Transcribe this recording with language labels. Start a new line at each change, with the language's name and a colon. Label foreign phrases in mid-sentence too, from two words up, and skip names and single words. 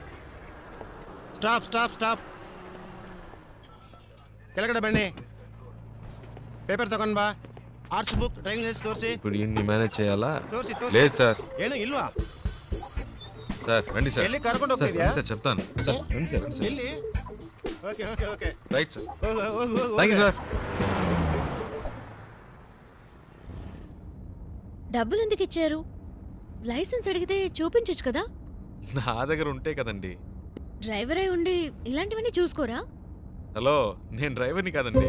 English: stop stop stop.
Telugu: కెలకడ బండి.
Kannada: ಪೇಪರ್ ತಗೊಂಡ್ ಬಾ.
English: arts book, driving license ತೋರಿಸಿ.
Telugu: ఇప్పుడు ఇన్ని మేనేజ్ చేయాలా?
Kannada: ತೋರಿಸಿ
Telugu: లేదు సార్.
Kannada: ಏನು ಇಲ್ವಾ?
Telugu: సార్ రండి సార్.
Kannada: ಎಲ್ಲಿ ಕರ್ಕೊಂಡು ಹೋಗ್ತಿದ್ಯಾ?
Telugu: సార్ చెప్తాను. సార్ రండి సార్.
English: ಎಲ್ಲಿ? okay okay okay.
Telugu: రైట్ సార్.
Kannada: ಹೋಗು.
English: thank you సార్.
Telugu: డబ్బులు ఎందుకు ఇచ్చారు? లైసెన్స్ అడిగితే చూపించొచ్చు కదా. నా దగ్గర ఉంటే కదండి. డ్రైవర్ అయి ఉండి ఇలాంటివన్నీ చూసుకోరా? హలో, నేను డ్రైవర్ని కాదండి.